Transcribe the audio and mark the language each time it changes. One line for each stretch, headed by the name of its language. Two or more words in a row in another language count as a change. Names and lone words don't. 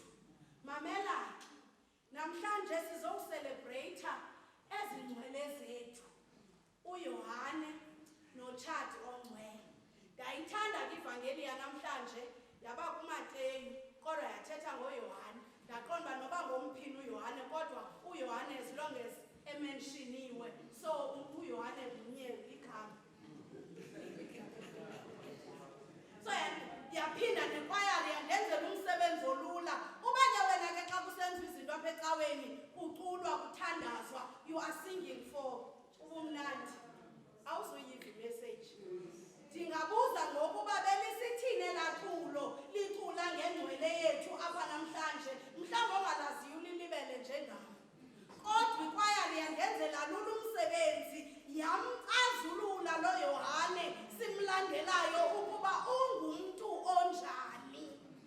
Xhosa: Mamela namhlanje sizokuselebrata ezingcwele zethu uYohane noTshadi ongcwele. Ndayithanda ke ivangeli yanamhlanje yaba kuMateyu kodwa yathetha ngoYohane. Ndaqonda noba ngomphini uYohane kodwa uYohane
English: as long as
Xhosa: emenshiniwe so uYohane kunye igama. So yaphinda nekwayari yandenzela umsebenzi olula. Uba ke wena ke xa kusenziwa izinto apha ecaweni kuculwa kuthandazwa
English: you are singing for
Xhosa: ubumnandi awuzuyiva imessage. Ndingabuza ngokuba belisithini elaculo licula ngengcwele yethu apha namhlanje mhlawumbi ongalaziyo ulilibele njengam. Kodwa ikwayari yandenzela lula umsebenzi yamcazulula lo Yohane simlandelayo ukuba ungumntu onjani.